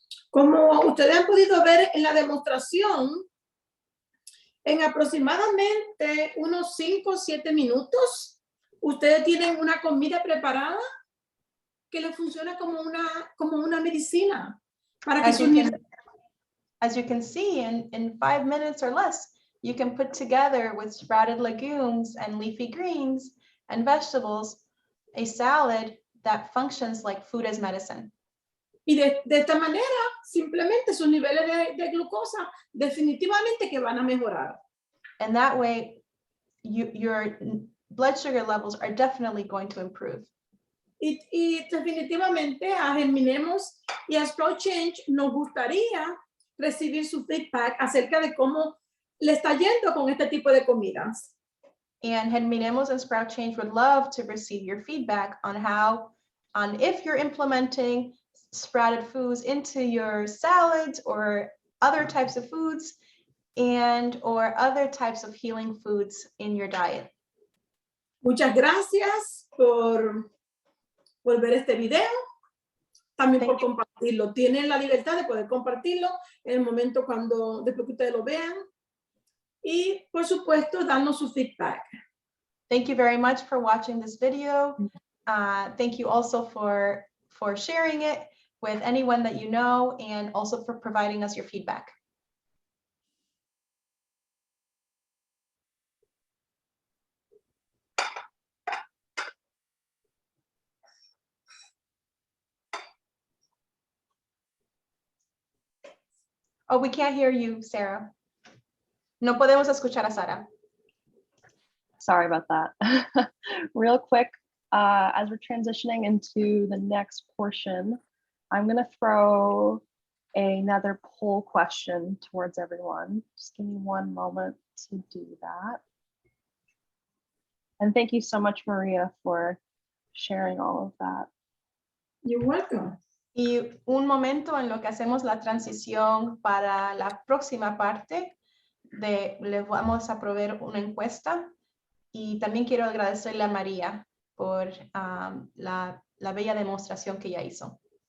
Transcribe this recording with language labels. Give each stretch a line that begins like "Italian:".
Spanish: Como ustedes han podido ver en la demostración, en aproximadamente unos 5 o 7 minutos, ustedes tienen una comida preparada que les funciona como una medicina. Para que
English: As you can see, in 5 minutes or less, you can put together with sprouted legumes and leafy greens and vegetables a salad that functions like food as medicine.
Spanish: Y de esta manera, simplemente sus niveles de glucosa definitivamente que van a mejorar.
English: And that way, your blood sugar levels are definitely going to improve.
Spanish: Y definitivamente a Germinemos y a Sprout Change nos gustaría recibir su feedback acerca de cómo le está yendo con este tipo de comidas.
English: And Germinemos and Sprout Change would love to receive your feedback on if you're implementing sprouted foods into your salads or other types of foods or other types of healing foods in your diet.
Spanish: Muchas gracias por ver este video, también por compartirlo. Tienen la libertad de poder compartirlo en el momento después que ustedes lo vean. Y por supuesto, darnos su feedback.
English: Thank you very much for watching this video. Thank you also for sharing it with anyone that you know and also for providing us your feedback. Oh, we can't hear you, Sarah.
Spanish: No podemos escuchar a Sara.
English: Sorry about that. Real quick, as we're transitioning into the next portion, I'm going to throw another poll question towards everyone. Just give me one moment to do that. And thank you so much, Maria, for sharing all of that. You're welcome.
Spanish: Y un momento en lo que hacemos la transición para la próxima parte, les vamos a proveer una encuesta Y también quiero agradecerle a María por la bella demostración que ella hizo.